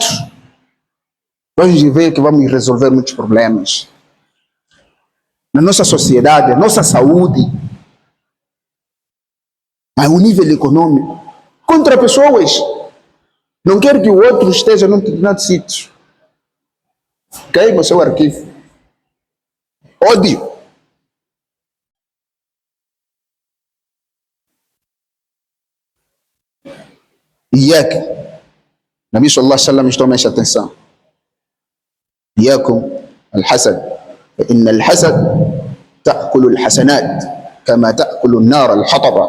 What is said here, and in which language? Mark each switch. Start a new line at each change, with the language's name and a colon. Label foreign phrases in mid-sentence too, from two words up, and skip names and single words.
Portuguese: Vamos ver que vamos resolver muitos problemas na nossa sociedade, na nossa saúde, ao nível econômico. Contra pessoas. Não quero que o outro esteja num determinado sítio. Queima o seu arquivo. Ódio.
Arabic: إياك. النبي صلى الله عليه وسلم يشتغل ماشي atenção. إياكم الحسد فإن الحسد تأكل الحسنات كما تأكل النار الحطب.